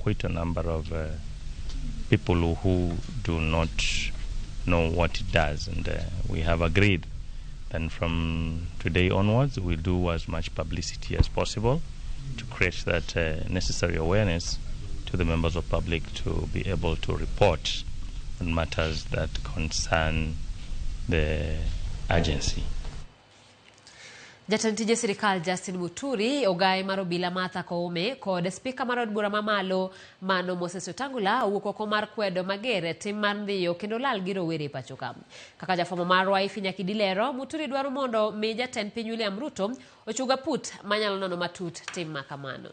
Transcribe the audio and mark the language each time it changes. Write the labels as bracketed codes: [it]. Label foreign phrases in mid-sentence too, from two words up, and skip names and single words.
[en] quite a number of people who do not know what it does, and we have agreed that from today onwards we'll do as much publicity as possible to create that necessary awareness to the members of public to be able to report on matters that concern the agency. [luo] Jatend tije sirikal Justin Muturi ogaye mar obila Martha Koome kod spika mar od bura mamalo Mano Moses Wetangula owuok oko mar kwedo mager tim mar ndhiyo kendo lal gi rowere pachoka. Kaka jafwambo marwa Ifinya Kidilero, Muturi dwaro mondo mi jatend piny William Ruto ochuga put manyalo nono matut tim makamano.